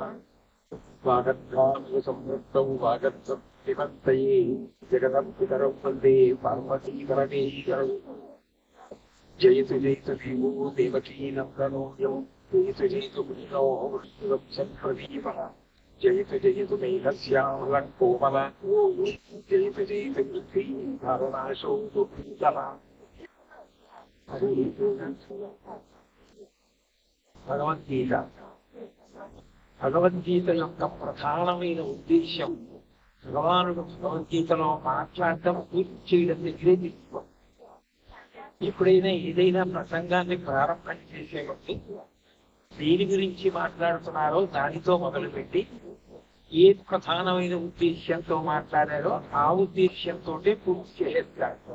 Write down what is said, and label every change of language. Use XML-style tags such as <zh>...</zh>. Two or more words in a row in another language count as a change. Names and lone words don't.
<sa>वागर्धामसंवृत्तौ वागर्धपिबन्तये जगदम्बितरौ वन्दे पार्वतीपरमेश्वरौ। जयतु जयतु देवो देवकीनन्दनोऽयं जयतु जयतु कृष्णो विष्णुवंशप्रदीपः जयतु जयतु मेघश्यामलकोमलो जयतु जयतु पृथ्वीधारणाशो दुःखितः।</sa> <te>భగవద్గీత భగవద్గీత యొక్క ప్రధానమైన ఉద్దేశ్యం భగవానుడు భగవద్గీతలో మాట్లాడటం పూర్తి చేయడం దగ్గరే తీసుకో. ఎప్పుడైనా ఏదైనా ప్రసంగాన్ని ప్రారంభం చేసేటప్పుడు దేని గురించి మాట్లాడుతున్నారో దానితో మొదలుపెట్టి ఏ ప్రధానమైన ఉద్దేశ్యంతో మాట్లాడారో ఆ ఉద్దేశ్యంతో పూర్తి చేస్తారు.</te>